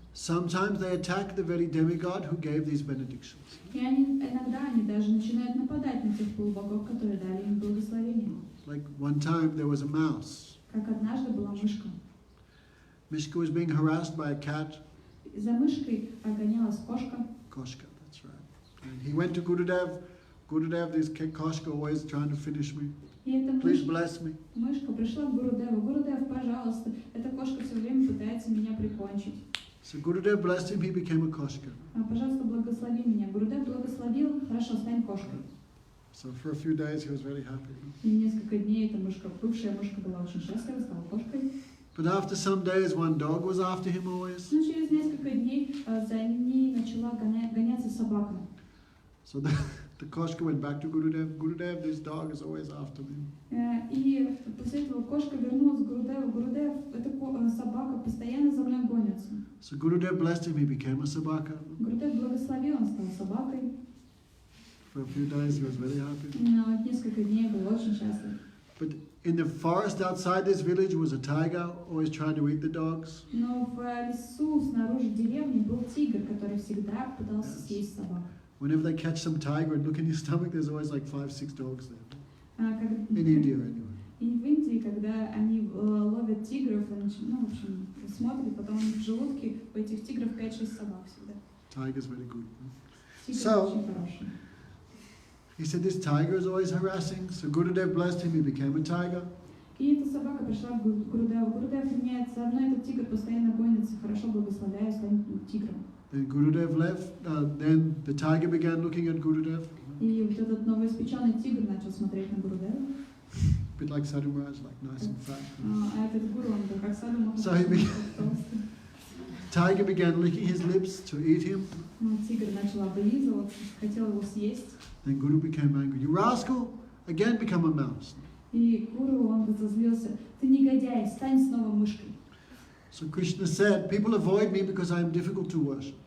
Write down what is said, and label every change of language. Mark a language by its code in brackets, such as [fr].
[en] Sometimes they attack the very demigod who gave these benedictions. [ru] И иногда они даже начинают нападать на тех полубогов, которые дали им благословение. [en] Like one time there was a mouse. [ru] Как однажды была мышка. [en] Mishka was being harassed by a cat. [ru] За мышкой гонялась кошка. [en] Koshka, that's right. And he went to Gurudev. Gurudev, this Koshka always trying to finish me. [ru] И эта [en] Please bless me. [ru] мышка пришла к Гурудеву. Гурудев, пожалуйста, эта кошка все время пытается меня прикончить. [en] So Gurudev blessed him, he became a Koshka. [ru] Пожалуйста, благослови меня. Гурудев благословил, хорошо, стань кошкой. [en] So for a few days he was very happy. [ru] И несколько дней эта мышка, бывшая мышка, была очень счастлива, стала кошкой. [en] But after some days, one dog was after him always. [ru] Но через несколько дней за ней начала гоняться собака. [en] So the Koshka went back to Gurudev. Gurudev, this dog is always after me. [ru] И после этого кошка вернулась к Гурудеву. Гурудев, эта собака постоянно за мной гонится. [en] So Gurudev blessed him, he became a sabaka. [ru] Гурудев благословил, он стал собакой. [en] For a few days he was very happy. [ru] Но несколько дней был очень счастлив. [en] But in the forest outside this village was a tiger, always trying to eat the dogs. [ru] Но в лесу снаружи деревни был тигр, который всегда пытался съесть собак. [en] Whenever they catch some tiger and look in his stomach, there's always like 5-6 dogs there. In India anyway. [ru] И в Индии, когда они ловят тигров, в общем, смотрят, потом в желудке у этих тигров 5-6 собак всегда. [en] Tiger's very good. [ru] Тигр [en] So- [ru] очень хороший. [en] He said this tiger is always harassing. So Gurudev blessed him, he became a tiger. [ru] И эта собака пришла к Гурудеву. Гурудев меняется, одно этот тигр постоянно гонится, хорошо благословляя, станет тигром. [en] Then Gurudev left. Then the tiger began looking at Gurudev. [ru] И вот этот новоиспеченный тигр начал смотреть на Гурудева. [en] A bit like Sadhu Maharaj, like nice and fat. [ru] А этот гуру, он был как Саду Махарадж, [en] So he began- [ru] толстый. [en] Tiger began licking his lips to eat him. [ru] Тигр начал облизываться, хотел его съесть. [en] Then Guru became angry. You rascal! Again become a mouse. [ru] И гуру, он разозлился. Ты негодяй, стань снова мышкой. [en] So Krishna said, people avoid me because I am difficult to worship.